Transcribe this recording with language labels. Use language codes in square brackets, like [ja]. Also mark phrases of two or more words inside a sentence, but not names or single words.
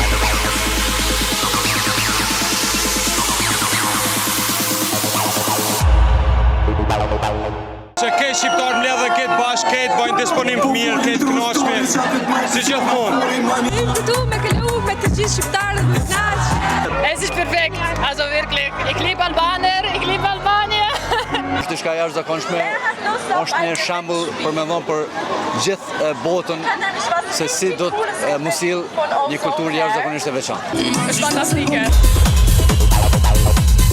[sq] Që këtë shqiptarë mbledh dhe këtë bashkë, këtë bojnë disponim të mirë, këtë kënaqshme, si gjithmonë. Këtu me këllu me të gjithë shqiptarët me knaq. [de] Es ist perfekt, also wirklich. Ich liebe Albaner, ich liebe Albania. [sq] Është diçka jashtëzakonshme, është një shembull për me dhënë për gjithë botën se si do të mos sill një kulturë jashtëzakonisht e veçantë. Është fantastike.